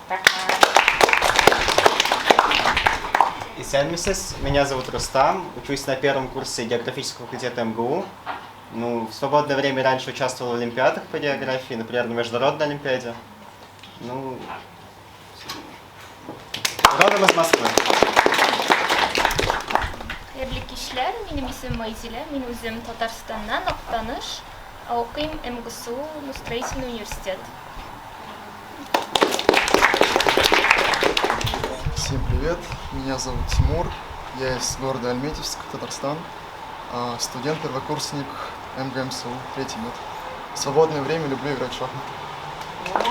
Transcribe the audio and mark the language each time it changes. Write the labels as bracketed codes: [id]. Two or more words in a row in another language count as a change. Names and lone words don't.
[ru] Исенмисес, меня зовут Рустам, учусь на 1-м курсе географического факультета МГУ. В свободное время раньше участвовал в олимпиадах по географии, например, на международной олимпиаде. Родом из Москвы. [tt] Хәерле кичләр, минем исемем Майзилә, мин үзем Татарстаннан, Актаныш, укыйм МГСУ, [ru] строительный университет. Всем привет, меня зовут Тимур, я из города Альметьевск, Татарстан, студент, первокурсник МГМСУ, 3-й мед. В свободное время люблю играть в шахматы.